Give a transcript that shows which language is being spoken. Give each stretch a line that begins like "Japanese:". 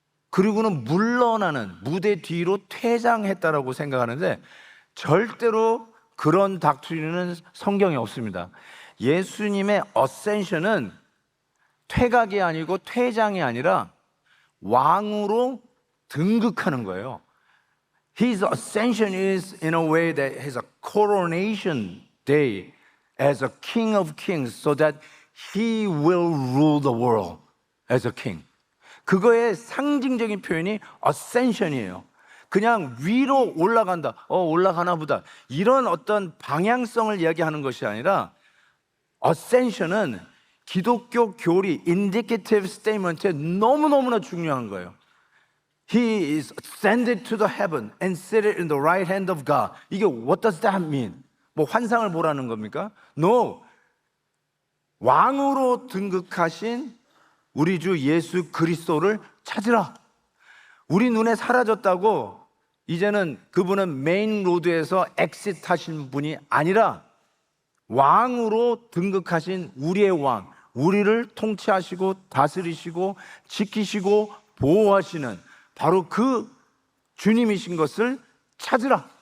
Korean: 그리고는 물러나는 무대 뒤로 퇴장했다라고 생각하는데 절대로 그런 닥트리는 성경에 없습니다. 예수님의 어센션은 퇴각이 아니고 퇴장이 아니라 왕으로 등극하는 거예요.
English: His ascension is in a way that has a coronation day as a king of kings so that he will rule the world as a king.
Korean: 그거의 상징적인 표현이 ascension이에요. 그냥 위로 올라간다. 올라가나 보다. 이런 어떤 방향성을 이야기하는 것이 아니라 ascension은 기독교 교리 indicative statement에 너무너무나 중요한 거예요.
English: He is ascended to the heaven and seated in the right hand of God.
Korean: 이게
English: what does that mean?
Korean: 뭐 환상을 보라는 겁니까?
English: No.
Korean: 왕으로 등극하신 우리 주 예수 그리스도를 찾으라. 우리 눈에 사라졌다고 이제는 그분은 메인 로드에서 엑시트 하신 분이 아니라 왕으로 등극하신 우리의 왕, 우리를 통치하시고 다스리시고 지키시고 보호하시는 바로 그 주님이신 것을 찾으라.